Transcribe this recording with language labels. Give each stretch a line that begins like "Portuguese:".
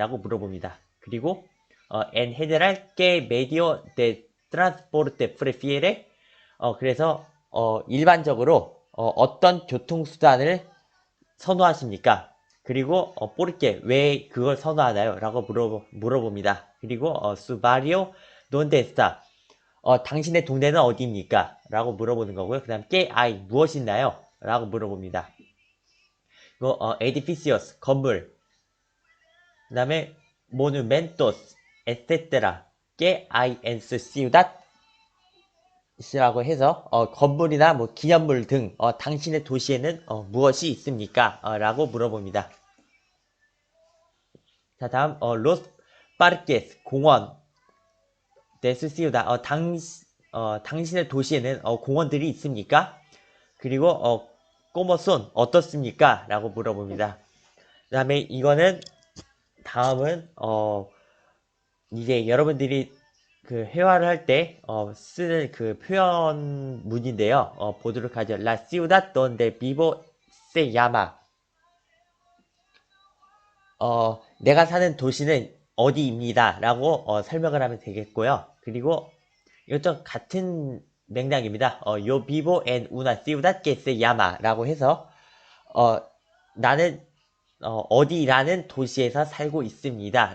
Korean: 라고 물어봅니다. 그리고
Spanish: en general qué medio de transporte prefiere?
Korean: 그래서 일반적으로 어떤 교통수단을 선호하십니까? 그리고
Spanish: por qué
Korean: 왜 그걸 선호하나요? 라고 물어봅니다. 그리고
Spanish: su barrio donde está?
Korean: 당신의 동네는 어디입니까? 라고 물어보는 거고요. 그 다음,
Spanish: ¿qué hay?
Korean: 무엇이나요? 라고 물어봅니다. 이거, edificios, 건물. 그 다음에, monumentos, etc.
Spanish: ¿Qué hay en su ciudad?
Korean: 이라고 해서, 건물이나 뭐 기념물 등, 당신의 도시에는 무엇이 있습니까? 라고 물어봅니다. 자, 다음, los parques, 공원. 데스시우다. 당신의 도시에는 공원들이 있습니까? 그리고 꼬머손 어떻습니까? 라고 물어봅니다. 그 다음에 이거는 다음은 이제 여러분들이 그 회화를 할 때 쓰는 그 표현문인데요. 보도록 하죠.
Spanish: La ciudad donde vivo se llama.
Korean: 내가 사는 도시는 어디입니다. 라고 설명을 하면 되겠고요. 그리고 이것도 같은 맥락입니다.
Spanish: Yo vivo en una ciudad que se llama
Korean: 라고 해서 나는 어디라는 도시에서 살고 있습니다.